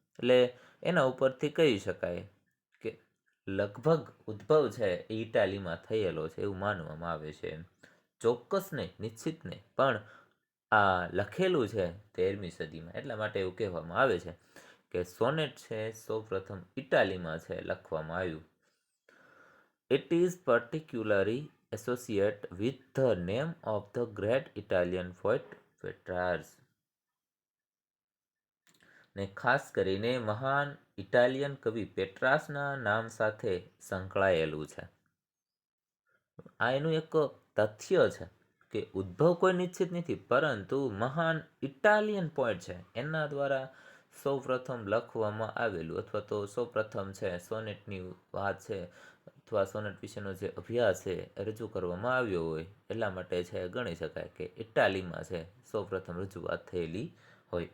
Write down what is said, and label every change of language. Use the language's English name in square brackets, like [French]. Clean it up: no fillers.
[Gujarati] એટલે એના ઉપરથી કહી શકાય કે લગભગ ઉદ્ભવ છે એ ઇટાલીમાં થયેલો છે એવું માનવામાં આવે છે. ચોક્કસ નહીં, નિશ્ચિત નહીં, પણ આ લખેલું છે 13મી સદીમાં, એટલા માટે એવું કહેવામાં આવે છે કે સોનેટ છે સૌપ્રથમ ઇટાલીમાં છે લખવામાં આવ્યું. [English] It is particularly associated with the name of the great Italian poet Petrarch. [Gujarati] ને ખાસ કરીને મહાન ઇટાલિયન કવિ પેટ્રાસના નામ સાથે સંકળાયેલું છે. આ એનું એક તથ્ય છે કે ઉદ્ભવ કોઈ નિશ્ચિત નથી, પરંતુ મહાન ઇટાલિયન પોઈટ છે એના દ્વારા સૌપ્રથમ લખવામાં આવેલું અથવા તો સૌપ્રથમ છે સોનેટની વાત છે અથવા સોનેટ વિશેનો જે અભ્યાસ છે એ રજૂ કરવામાં આવ્યો હોય એટલા માટે છે ગણી શકાય કે ઇટાલીમાં છે સૌપ્રથમ રજૂઆત થયેલી હોય.